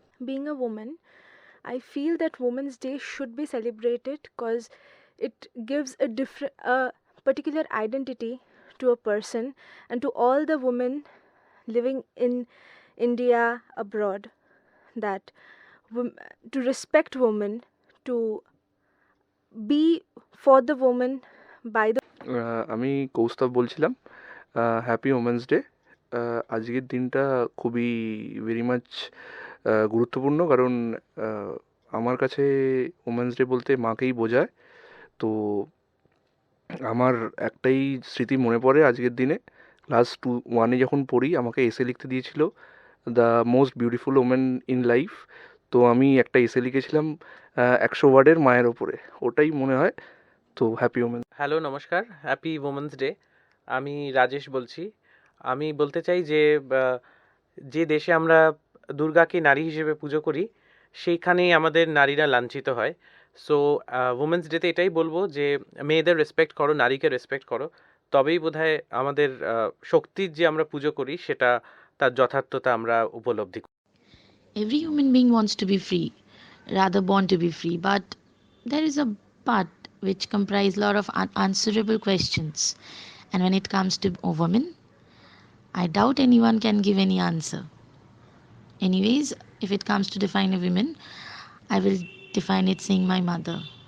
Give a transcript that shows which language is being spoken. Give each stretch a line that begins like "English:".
English: Being a woman, I feel that Women's Day should be celebrated because it gives a particular identity to a person and to all the women living in India abroad. That wom- to respect women, to be for the woman by the
Bangla: আমি কৌস্তব বলছিলাম। Happy women's day. আজকের দিনটা খুবই
English: very much
Bangla: গুরুত্বপূর্ণ, কারণ আহ, আমার কাছে women's day বলতে মাকেই বোঝায়। তো আমার একটাই স্মৃতি মনে পড়ে আজকের দিনে। ক্লাস 1-এ যখন পড়ি, আমাকে এসে লিখতে দিয়েছিল
English: The most beautiful woman in life.
Bangla: তো আমি একটা এসে লিখেছিলাম 100 ওয়ার্ডের মায়ের ওপরে। ওটাই মনে হয়। তো হ্যাপি ওমেন। হ্যালো, নমস্কার। Happy women's day. আমি রাজেশ বলছি। আমি বলতে চাই যে যে দেশে আমরা দুর্গাকে নারী হিসেবে পুজো করি, সেইখানেই আমাদের নারীরা লাঞ্ছিত হয়। সো উমেন্স ডেতে এটাই বলবো যে মেয়েদের রেসপেক্ট করো, নারীকে রেসপেক্ট করো। তবেই বোধহয় আমাদের শক্তির যে আমরা পুজো করি সেটা তার যথার্থতা আমরা উপলব্ধি করি।
English: Every human being wants to be free, rather born to be free, but there is a but which comprise a lot of unanswerable questions. And when it comes to a woman, I doubt anyone can give any answer. Anyways, if it comes to define a woman, I will define it saying my mother.